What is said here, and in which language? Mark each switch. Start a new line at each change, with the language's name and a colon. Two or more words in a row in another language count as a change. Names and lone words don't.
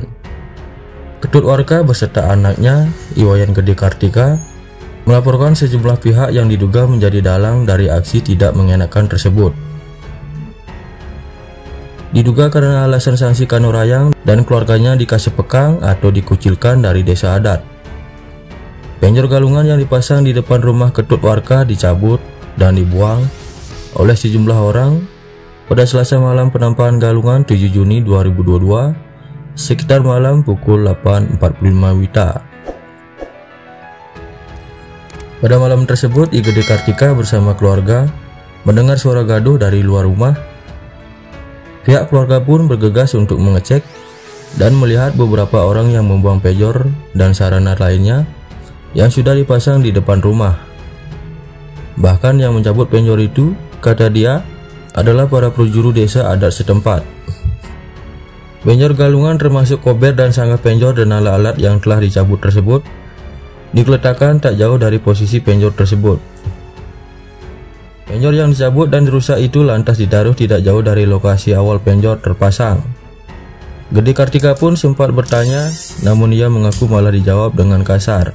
Indonesian: Ketut Warka beserta anaknya, Iwayan Gede Kartika, melaporkan sejumlah pihak yang diduga menjadi dalang dari aksi tidak mengenakan tersebut. Diduga karena alasan sanksi Kanurayang dan keluarganya dikasih pekang atau dikucilkan dari desa adat. Penjor Galungan yang dipasang di depan rumah Ketut Warka dicabut dan dibuang oleh sejumlah orang pada Selasa malam penampakan Galungan 7 Juni 2022 sekitar malam pukul 8.45 WITA. Pada malam tersebut, I Gede Kartika bersama keluarga mendengar suara gaduh dari luar rumah. Pihak keluarga pun bergegas untuk mengecek dan melihat beberapa orang yang membuang penjor dan sarana lainnya yang sudah dipasang di depan rumah. Bahkan yang mencabut penjor itu, kata dia, adalah para penjuru desa adat setempat. Penjor Galungan termasuk kober dan sanggah penjor dan alat-alat yang telah dicabut tersebut diletakkan tak jauh dari posisi penjor tersebut. Penjor yang dicabut dan dirusak itu lantas ditaruh tidak jauh dari lokasi awal penjor terpasang. Gede Kartika pun sempat bertanya, namun ia mengaku malah dijawab dengan kasar.